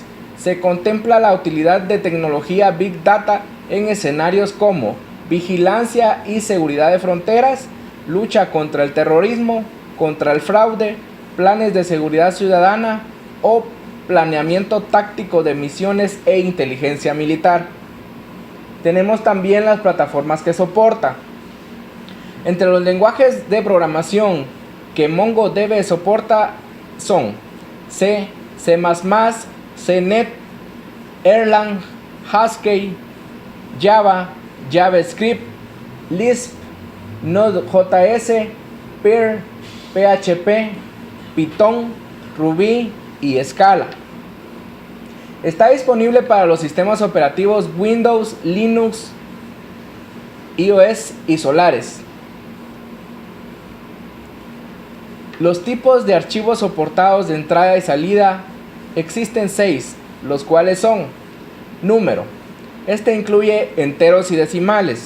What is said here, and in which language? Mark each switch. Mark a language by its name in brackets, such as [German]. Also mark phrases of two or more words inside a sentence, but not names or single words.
[Spanish] Se contempla la utilidad de tecnología Big Data en escenarios como vigilancia y seguridad de fronteras, lucha contra el terrorismo, contra el fraude, planes de seguridad ciudadana o planeamiento táctico de misiones e inteligencia militar. Tenemos también las plataformas que soporta. Entre los lenguajes de programación que MongoDB soporta son C, C++, CNET, Erlang, Haskell, Java, JavaScript, Lisp, Node.js, Perl, PHP, Python, Ruby y Scala. Está disponible para los sistemas operativos Windows, Linux, iOS y Solaris. Los tipos de archivos soportados de entrada y salida existen 6, los cuales son: número, este incluye enteros y decimales.